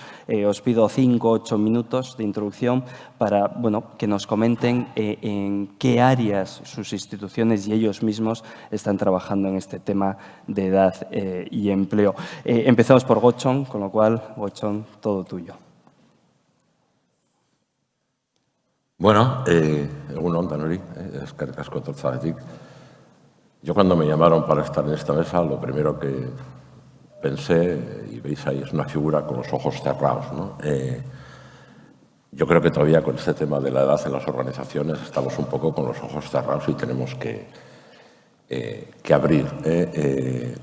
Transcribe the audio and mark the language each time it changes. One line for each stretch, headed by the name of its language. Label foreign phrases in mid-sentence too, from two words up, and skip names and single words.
Spanish: Os pido 5 o 8 minutos de introducción para que nos comenten en qué áreas sus instituciones y ellos mismos están trabajando en este tema de edad y empleo. Empezamos por Gochon, con lo cual, Gochon, todo tuyo.
Basque: Bueno, egunon, Danori, eskerrik asko etortzeagatik.
Spanish: Yo cuando me llamaron para estar en esta mesa, lo primero que pensé, y veis ahí, es una figura con los ojos cerrados, ¿no? Yo creo que todavía con este tema de la edad en las organizaciones estamos un poco con los ojos cerrados y tenemos que abrir.